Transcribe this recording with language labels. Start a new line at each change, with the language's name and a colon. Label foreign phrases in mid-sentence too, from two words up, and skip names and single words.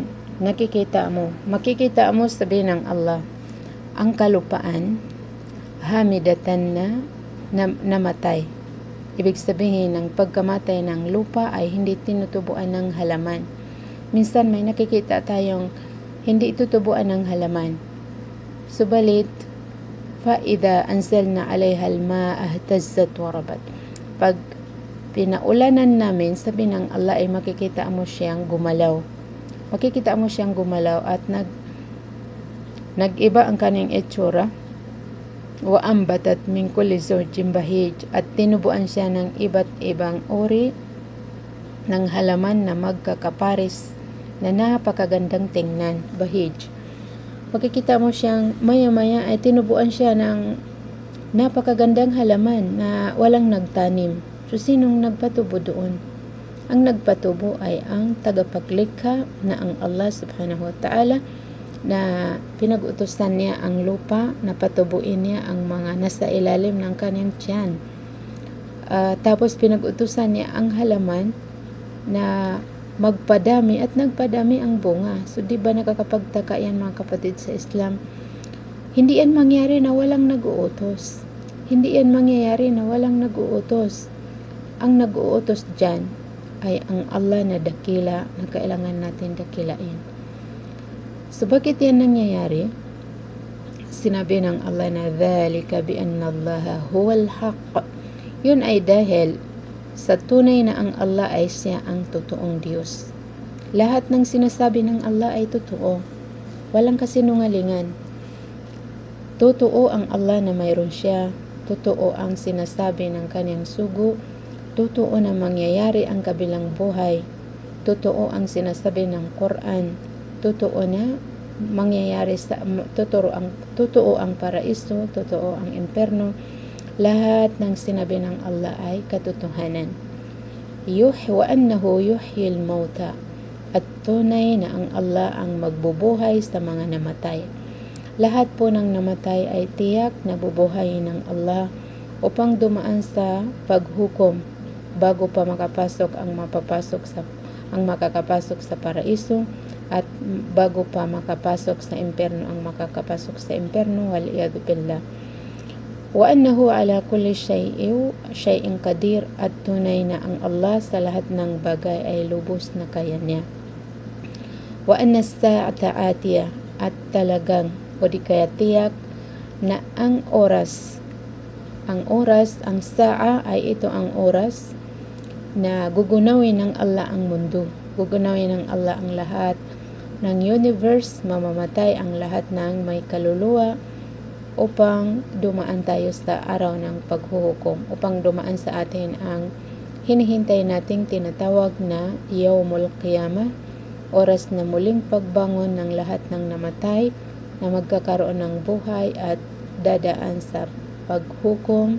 Filipino: Makikita mo sabi ng Allah, ang kalupaan, hamidatan na namatay. Ibig sabihin, ng pagkamatay ng lupa ay hindi tinutubuan ng halaman. Minsan may nakikita tayong hindi tutubuan ng halaman. Subalit,
Arabic: فَإِذَا أَنزَلْنَا عَلَيْهَا الْمَاءَ اهْتَزَّتْ وَرَبَتْ.
Filipino: Pag pinaulanan namin, sabi ng Allah ay makikita mo siyang gumalaw. Makikita mo siyang gumalaw at nag-iba ang kanyang itsura.
Arabic: وَأَنْبَتَتْ مِنْ كُلِّ زَوْجٍ بَهِيجٍ.
Filipino: At tinubuan siya ng iba't ibang uri ng halaman na magkakaparis na napakagandang tingnan. Bahij. Makikita mo siyang maya-maya ay tinubuan siya ng napakagandang halaman na walang nagtanim. So, sinong nagpatubo doon? Ang nagpatubo ay ang tagapaglikha na ang Allah
Arabic: سبحانه وتعالى,
Filipino: na pinag-utusan niya ang lupa na patubuin niya ang mga nasa ilalim ng kanyang tiyan. Tapos pinag-utusan niya ang halaman na magpadami at nagpadami ang bunga. So, di ba nakakapagtaka yan mga kapatid sa Islam? Hindi yan mangyari na walang nag-uutos. Hindi yan mangyayari na walang nag-uutos. Ang nag-uutos dyan ay ang Allah na dakila, na kailangan natin dakilain. So, bakit yan nangyayari? Sinabi ng Allah na
Arabic: ذلك بأن الله هو الحق.
Filipino: Yun ay dahil sa tunay na ang Allah ay siya ang totoong Diyos. Lahat ng sinasabi ng Allah ay totoo. Walang kasinungalingan. Totoo ang Allah na mayroon siya. Totoo ang sinasabi ng kanyang sugo. Totoo na mangyayari ang kabilang buhay. Totoo ang sinasabi ng Quran. Totoo na mangyayari totoo ang paraiso, totoo ang imperno. Lahat ng sinabi ng Allah ay katotohanan.
Arabic: وأنه يحيي الموتى.
Filipino: At tunay na ang Allah ang magbubuhay sa mga namatay. Lahat po ng namatay ay tiyak na bubuhayin ng Allah upang dumaan sa paghukom bago pa makakapasok sa paraiso, at bago pa makapasok sa imperno ang makakapasok sa imperno,
Arabic: والعياذ بالله. وأنه على كل شيء قدير.
Filipino: At tunay na ang Allah sa lahat ng bagay ay lubos na kaya niya.
Arabic: وأن الساعة آتية.
Filipino: At talagang o di kaya tiyak na ang sa'a ay ito ang oras na gugunawin ng Allah ang mundo. Gugunawin ng Allah ang lahat ng universe, mamamatay ang lahat ng may kaluluwa upang dumaan tayo sa araw ng paghuhukom, upang dumaan sa atin ang hinihintay nating tinatawag na Yawmul Qiyamah, oras na muling pagbangon ng lahat ng namatay na magkakaroon ng buhay at dadaan sa paghukom.